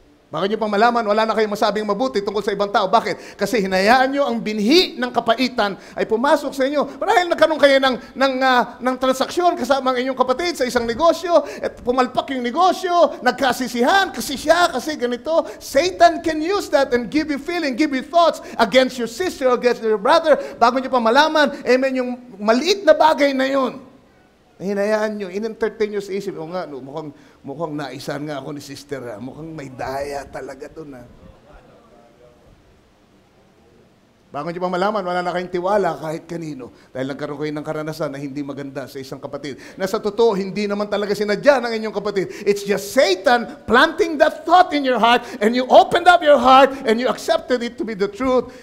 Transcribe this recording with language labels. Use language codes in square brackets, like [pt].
[tl] Bakit nyo pang malaman, wala na kayong masabing mabuti tungkol sa ibang tao. Bakit? Kasi hinayaan nyo ang binhi ng kapaitan ay pumasok sa inyo. Marahil nagkaroon kayo ng transaksyon kasama ang inyong kapatid sa isang negosyo, at pumalpak yung negosyo, nagkasisihan, kasi siya, kasi ganito. [en] Satan can use that and give you feeling, give you thoughts against your sister, against your brother. [tl] Bago nyo pang malaman, amen, yung maliit na bagay na yun, hinayaan nyo, in-entertain nyo sa isip, o nga, no, mukhang naisan nga ako ni sister, ha? Mukhang may daya talaga doon. Bago nyo pa malaman, wala na kayong tiwala kahit kanino. Dahil nagkaroon kayo ng karanasan na hindi maganda sa isang kapatid. Na sa totoo, hindi naman talaga sinadya ng inyong kapatid. [en] It's just Satan planting that thought in your heart, and you opened up your heart, and you accepted it to be the truth.